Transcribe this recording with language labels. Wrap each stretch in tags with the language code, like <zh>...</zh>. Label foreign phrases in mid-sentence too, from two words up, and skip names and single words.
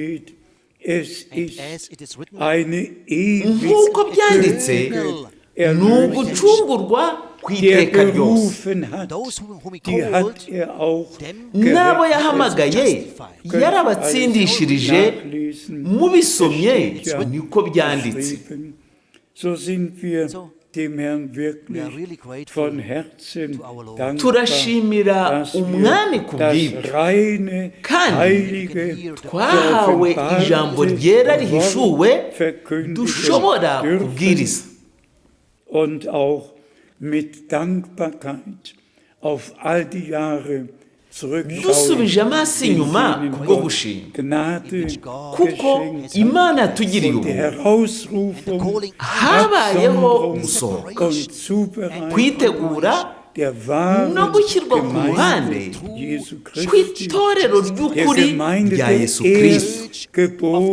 <rw>Nk'uko byanditse, ni ugucungurwa ku iteka ryose. N'abo yahamagaye yarabatsindishirije, mubisomye niko byanditse.</rw> <de>dem Herrn</de> <en>We are</en> <de>wirklich</de> <en>really grateful</en> <de>von Herzen</de> <en>to our Lord.</en> <de>dankbar,</de> <rw>turashimira</rw> <de>dass</de> <rw>umwami</rw> <de>wir</de> <rw>ku</rw> <de>das</de> <rw>bw'ibyo</rw> <de>reine,</de> <rw>Kandi</rw> <de>heilige,</de> <rw>twahawe ijambo ryera rihishuwe</rw> <de>verkündigen</de> <rw>dushobora</rw> <de>dürfen</de> <rw>kubwiriza</rw> <de>und auch mit Dankbarkeit auf all die Jahre</de> <rw>dusubije amaso inyuma kubwo gushima kuko imana yatugiriye ubuntu habayeho gusohoka kwitegura no gushyirwa ku ruhande kw'itorero ry'ukuri rya Yesu Kristo.</rw>